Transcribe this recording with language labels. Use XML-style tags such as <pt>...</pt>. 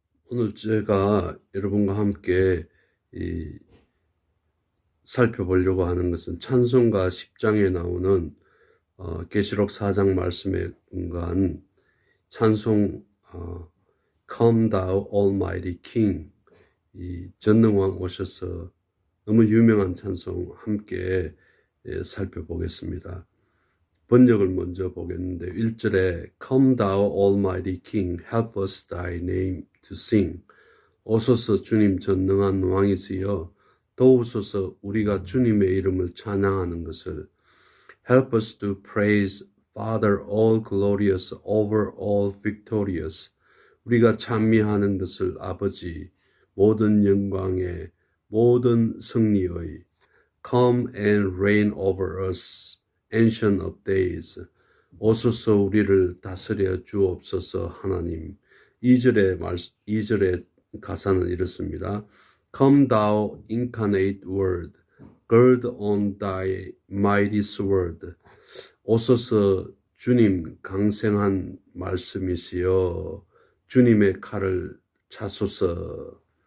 <ko>오늘 제가 여러분과 함께 살펴보려고 하는 것은 찬송가 10장에 나오는 계시록 4장 말씀에 근거한 찬송 Come Thou Almighty King, 이 전능왕 오셔서 너무 유명한 찬송 함께 살펴보겠습니다. 번역을 먼저 보겠는데 1절에</ko> <en>Come Thou Almighty King, help us Thy name to sing.</en> <ko>오소서 주님 전능한 왕이시여 도우소서 우리가 주님의 이름을 찬양하는 것을.</ko> <en>Help us to praise Father all glorious over all victorious.</en> <ko>우리가 찬미하는 것을 아버지 모든 영광의 모든 승리의.</ko> <en>Come and reign over us, ancient of days.</en> <ko>오소서 우리를 다스려 주옵소서 하나님. 2절의 가사는 이렇습니다.</ko> <en>Come thou incarnate word, gird on thy mighty sword.</en> <ko>오소서 주님 강생한 말씀이시여 주님의 칼을 차소서.</ko>